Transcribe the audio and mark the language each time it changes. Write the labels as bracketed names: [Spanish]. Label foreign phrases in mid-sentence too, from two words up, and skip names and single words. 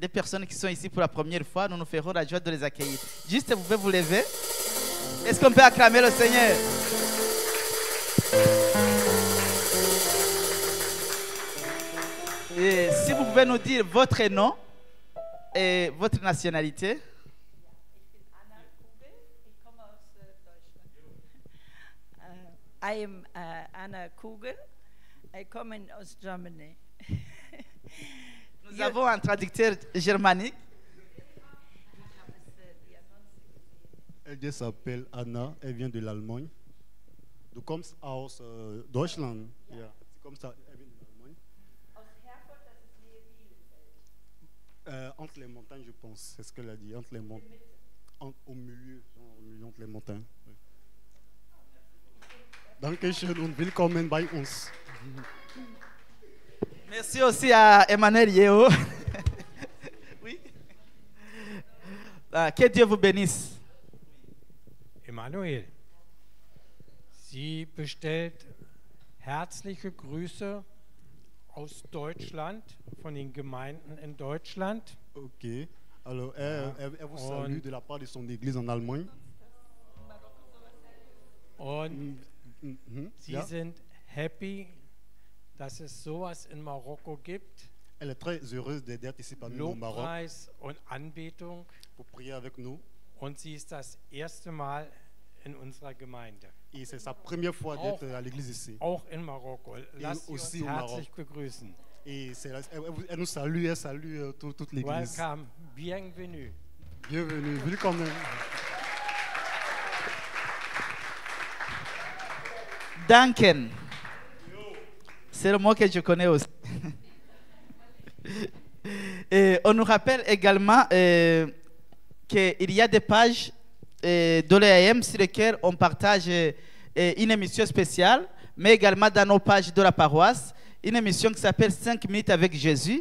[French] des personnes qui sont ici pour la première fois, nous nous ferons la joie de les accueillir. Juste, vous pouvez vous lever. Est-ce qu'on peut acclamer le Seigneur? Et si vous pouvez nous dire votre nom et votre nationalité. [English] I am Anna Kugel. I come in Germany. [French] Nous avons un traducteur germanique. Elle s'appelle Anna, elle vient de l'Allemagne. [German] Du kommst aus Deutschland. Ja, sie kommt [French] elle vient de l'Allemagne. Entre les montagnes, je pense, c'est ce qu'elle a dit. Entre les montagnes, au milieu, entre les montagnes. Oui. [German] Dankeschön und willkommen bei uns. [French] Merci aussi à Emmanuel Yeo. Oui. Que Dieu vous bénisse. [German] Emanuel, sie bestellt herzliche Grüße aus Deutschland, von den Gemeinden in Deutschland. [French] Ok. Alors, elle vous salue de la part de son église en Allemagne. [German] Und sie sind happy, dass es sowas in Marokko gibt. [French] Elle est très heureuse d'être ici parmi nous au Maroc. [German] Lobpreis und Anbetung. [French] Pour prier avec nous. [German] Und sie ist das erste Mal in unserer Gemeinde. [French] Et c'est sa première fois d'être à l'église ici. [German] Auch in Marokko. Lass sie uns herzlich begrüßen. [French] Et elle nous salue, elle salue toute l'église. [English] Welcome, bienvenue. [French] Bienvenue, [German] willkommen. Danken. [French] C'est le mot que je connais aussi. Et on nous rappelle également qu'il y a des pages de l'EAM sur lesquelles on partage une émission spéciale, mais également dans nos pages de la paroisse, une émission qui s'appelle 5 minutes avec Jésus.